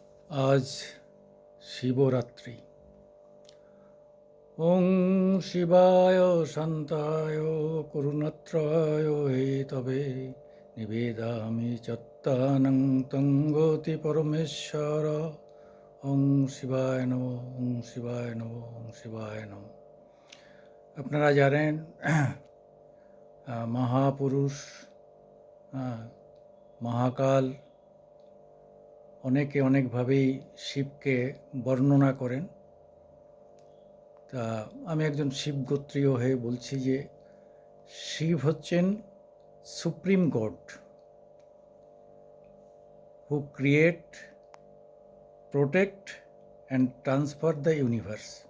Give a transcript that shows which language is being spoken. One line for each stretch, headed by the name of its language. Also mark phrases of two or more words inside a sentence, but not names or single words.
Bangla: আজ শিবরাত্রি।
Sanskrit: ওং শিবায় শান্তায় করুণাত্রায় হেতবে নিবেদামি চত্তানং তঙ্গতি পরমেশ্বর। ওং শিবায় নম, ওং শিবায় নম, ওং শিবায় নম।
Bangla: আপনারা জানেন মহাপুরুষ, মহাকাল অনেকে অনেকভাবেই শিবকে বর্ণনা করেন। তা আমি একজন শিবগোত্রীয় হয়ে বলছি যে শিব হচ্ছেন
English: supreme God, who create, protect and transfer the universe.